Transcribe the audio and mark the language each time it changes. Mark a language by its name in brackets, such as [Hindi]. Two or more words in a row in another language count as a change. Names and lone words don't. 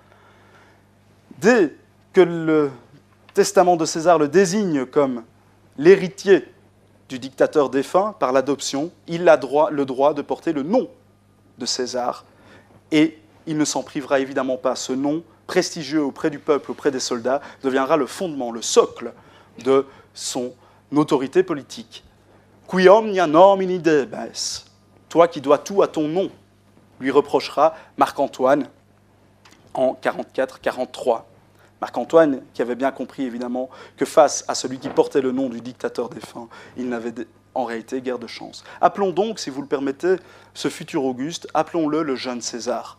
[French] Dès que le testament de César le désigne comme l'héritier du dictateur défunt par l'adoption, il a le droit de porter le nom de César, et il ne s'en privera évidemment pas. Ce nom, prestigieux auprès du peuple, auprès des soldats, deviendra le fondement, le socle de son autorité politique. [Latin] Qui omnia nomini debes, [French] toi qui dois tout à ton nom, lui reprochera Marc-Antoine en 44-43. Marc-Antoine, qui avait bien compris évidemment que face à celui qui portait le nom du dictateur défunt, il n'avait en réalité guère de chance. Appelons donc, si vous le permettez, ce futur Auguste, appelons-le le jeune César.